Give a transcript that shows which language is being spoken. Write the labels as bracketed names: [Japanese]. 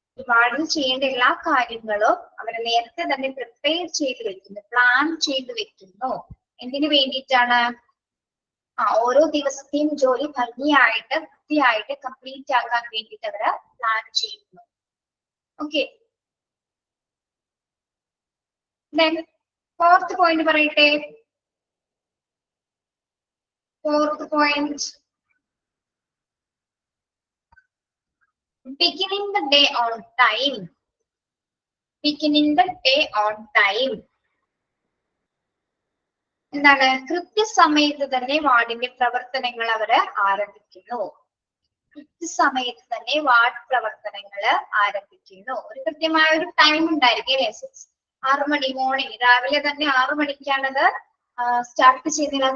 [Malayalam] വാർഡിൽ ചെയ്യേണ്ട എല്ലാ കാര്യങ്ങളും അവർ നേരത്തെ തന്നെ പ്രിപ്പയർ ചെയ്ത് വെക്കുന്നു, പ്ലാൻ ചെയ്ത് വെക്കുന്നു. എന്തിനു വേണ്ടിയിട്ടാണ്? ഓരോ ദിവസത്തെയും ജോലി ഭംഗിയായിട്ട് വൃത്തിയായിട്ട് കംപ്ലീറ്റ് ആക്കാൻ വേണ്ടിയിട്ട് അവര് പ്ലാൻ ചെയ്യുന്നു. [English] okay, then fourth point [Malayalam] പറയട്ടെ. [English] Fourth point, beginning the day on time. Beginning the day on time. [Malayalam] എന്താണ്? കൃത്യസമയത്ത് തന്നെ വാർഡിന്റെ പ്രവർത്തനങ്ങൾ അവര് ആരംഭിക്കുന്നു. കൃത്യസമയത്ത് തന്നെ വാർഡ് പ്രവർത്തനങ്ങൾ ആരംഭിക്കുന്നു. ഒരു കൃത്യമായ ഒരു ടൈം ഉണ്ടായിരിക്കും അല്ലെ? 6 മണി മോർണിംഗ്, രാവിലെ തന്നെ 6 മണിക്കാണത് സ്റ്റാർട്ട് ചെയ്യുന്നില്ല.